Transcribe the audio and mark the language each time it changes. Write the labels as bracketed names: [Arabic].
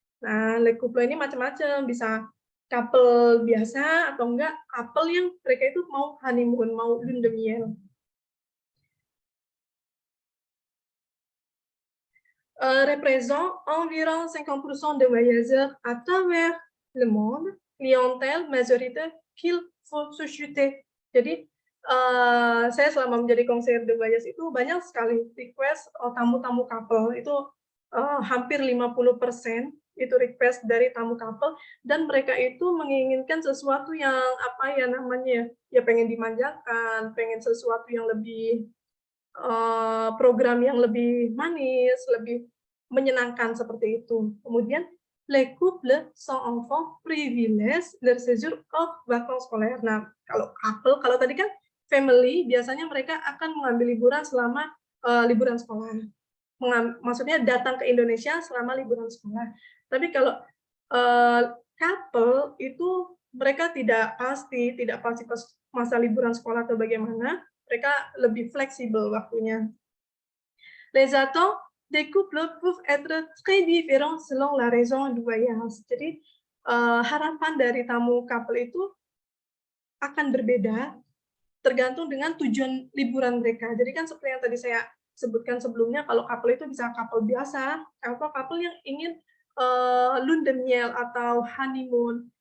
[Indonesian] Nah, les couples ini macam-macam, bisa couple biasa atau enggak couple yang mereka itu mau honeymoon, mau lune de miel. [French] Représente environ 50% des voyageurs à travers le monde, clientèle majoritaire qu'il faut susciter. [Indonesian] Jadi saya selama menjadi konselor de voyage itu banyak sekali request tamu-tamu couple itu hampir 50% itu request dari tamu couple dan mereka itu menginginkan sesuatu yang apa ya namanya ya pengen dimanjakan, pengen sesuatu yang lebih program yang lebih manis, lebih menyenangkan seperti itu. [French] Kemudian les couples sans enfants privilègent leur séjour hors vacances scolaires. [Indonesian] Nah, kalau couple, kalau tadi kan family, biasanya mereka akan mengambil liburan selama liburan sekolah. Maksudnya datang ke Indonesia selama liburan sekolah. Tapi kalau couple itu mereka tidak pasti pas masa liburan sekolah atau bagaimana, mereka lebih fleksibel waktunya. [French] Les attentes des couples peuvent être très différents selon la raison du voyage. [Indonesian] Jadi harapan dari tamu couple itu akan berbeda tergantung dengan tujuan liburan mereka. Jadi kan seperti yang tadi saya sebutkan sebelumnya, kalau couple itu bisa couple biasa, atau couple yang ingin lune de miel atau honeymoon.